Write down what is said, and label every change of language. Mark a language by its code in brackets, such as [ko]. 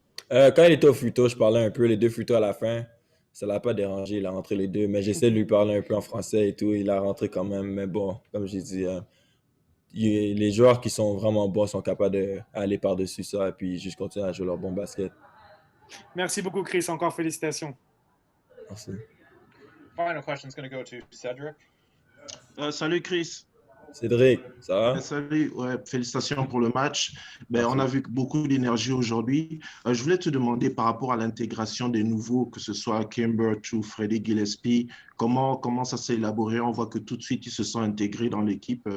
[fr] Quand il était au Futo, je parlais un peu, les deux Futo à la fin. Ça l'a pas dérangé, il a rentré les deux. Mais j'essaie de lui parler un peu en français et tout. Il a rentré quand même. Mais bon, comme j'ai dit, les joueurs qui sont vraiment bons sont capables d'aller par-dessus ça et puis juste continuer à jouer leur bon basket. Merci beaucoup, Chris. Encore félicitations. Merci. [en] Final question is going to go to Cedric. [fr] Salut Chris. Cédric, ça va? Salut, ouais, félicitations pour le match. On a vu beaucoup d'énergie aujourd'hui. Je voulais te demander par rapport à l'intégration des nouveaux, que ce soit Kimber ou Freddie Gillespie, comment ça s'est élaboré? On voit que tout de suite, ils se sont intégrés dans l'équipe.